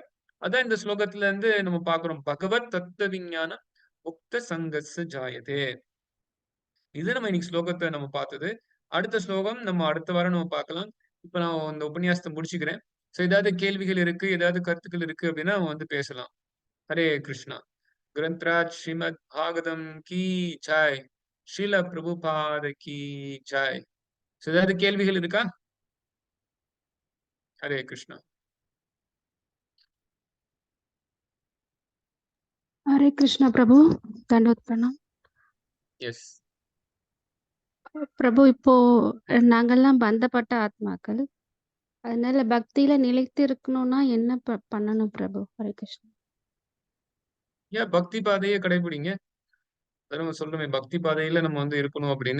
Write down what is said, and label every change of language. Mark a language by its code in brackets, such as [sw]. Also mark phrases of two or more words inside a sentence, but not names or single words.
[ta] அதான் இந்த ஸ்லோகத்துல இருந்து நம்ம பார்க்கிறோம். பகவத் தத்துவ விஞ்ஞான முக்த சங்கஸ்ஸ ஜாயதே. இது நம்ம இன்னைக்கு ஸ்லோகத்த நம்ம பார்த்தது. அடுத்த ஸ்லோகம் நம்ம அடுத்த வாரம் நம்ம பார்க்கலாம். இப்ப நான் இந்த உபன்யாசத்த முடிச்சுக்கிறேன். ஏதாவது கேள்விகள் இருக்கு, ஏதாவது கருத்துக்கள் இருக்கு அப்டின்னா நம்ம வந்து பேசலாம். ஹரே கிருஷ்ணா. [hi] ग्रंथराज श्रीमद् भागवतम की जय. श्रील प्रभुपाद की जय. [ta] ஏதாவது கேள்விகள் இருக்கா? ஹரே கிருஷ்ணா. [hi] हरे कृष्णा प्रभु. दंडवत प्रणाम [ta] எஸ். பிரபு. இப்போ நாங்கெல்லாம் பந்தப்பட்ட ஆத்மாக்கள், அதனால பக்தியில நிலைத்து இருக்கணும்னா என்ன பண்ணணும் பிரபு? ஹரே கிருஷ்ணா. ஏன் பக்தி பாதையை கடைபிடிங்க. நம்ம சொல்றோமே பக்தி பாதையில நம்ம வந்து இருக்கணும் அப்படின்னு.